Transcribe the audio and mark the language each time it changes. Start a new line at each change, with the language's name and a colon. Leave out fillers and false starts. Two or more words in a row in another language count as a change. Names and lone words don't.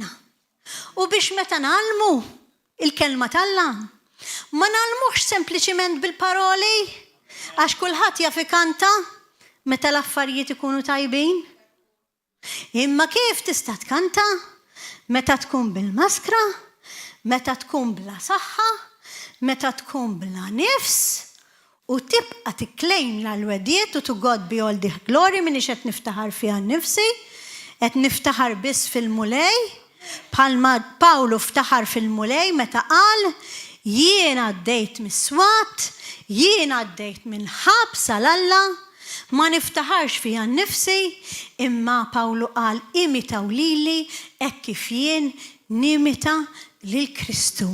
Maltese: U biex meta nagħlmu il-kelma tal-Alla ma nagħlmux sempliċiment bil-paroli għax kulħadd jaf ikanta meta l-affarijiet ikunu tajbin. Imma kif tista' tkanta meta tkun bil-maskra, meta tkun bla saħħa, meta tkun bla nifs, u tibqa tikklejm l-wediet u
English: to God be all the glory
Maltese: minix qed niftaħar fiha nnifsi, qed niftaħar biss fil-mulej, bħalma Pawlu ftaħar fil-mulej meta qal jiena għaddejt mis-swat, jiena għaddejt minn ħabs għall-Alla, ma niftaħarx fiha nnifsi, imma Pawlu qal imitaw lili hekk kif jien nimita lil Kristu.